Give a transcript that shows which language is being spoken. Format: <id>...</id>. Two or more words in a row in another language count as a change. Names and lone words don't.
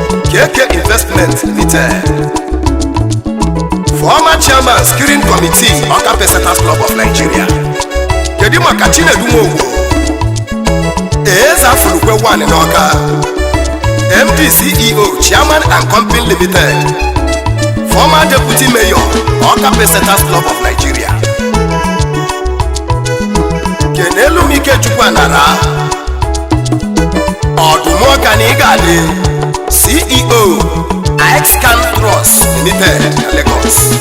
<en>K K Investment Limited, former chairman, steering committee, Ọka Pesetas Club of Nigeria.</en> <ig>Kedu maka Chinedu Nwogbo?</ig> <en>Eze Afulukwe One n'Ọka. M D C E O, chairman and company limited. Former deputy mayor, Ọka Pesetas Club of Nigeria.</en> <ig>Kenelu m Ikechukwu Anara. Ọdụm Ọka na ị ga-adị.</ig> <en>C E O, Ixcan Trust Limited, Lagos.</en>